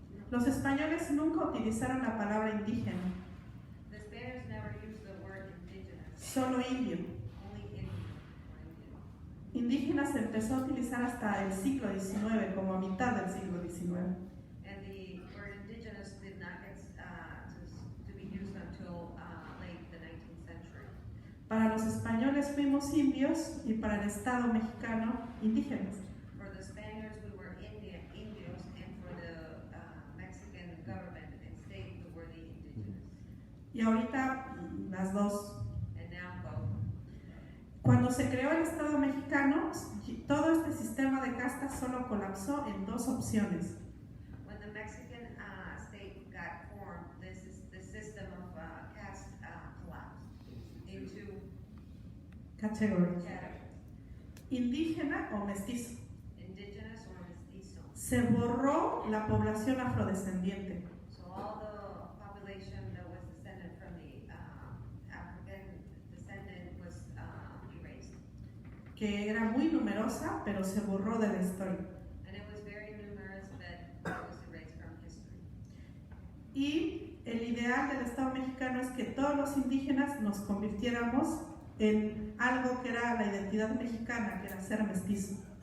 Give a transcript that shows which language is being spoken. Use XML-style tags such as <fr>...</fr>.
<es>Los españoles nunca utilizaron la palabra indígena,</es> <en>the Spaniards never used the word indigenous,</en> <es>solo indio.</es> <en>only Indian or Indian.</en> <es>Indígena se empezó a utilizar hasta el siglo XIX, como a mitad del siglo XIX.</es> <en>And the word indigenous did not get to be used until late the 19th century.</en> <es>Para los españoles fuimos indios y para el Estado mexicano indígenas.</es> <en>For the Spaniards, we were indios, and for the Mexican government and state, we were the indigenous.</en> <es>Y ahorita las dos.</es> <en>And now both.</en> <es>Cuando se creó el Estado mexicano, todo este sistema de castas solo colapsó en dos opciones.</es> <en>When the Mexican state got formed, the system of caste collapsed into Categories. categories:</en> <es>Indígena o mestizo.</es> <en>indigenous or mestizo.</en> <es>Se borró la población afrodescendiente.</es> <en>So all the population that was descended from the African descendant was erased,</en> <es>Que era muy numerosa, pero se borró de la historia.</es> <en>and it was very numerous, but it was erased from history.</en> <es>Y el ideal del Estado mexicano es que todos los indígenas nos convirtiéramos en algo que era la identidad mexicana, que era ser mestizo.</es>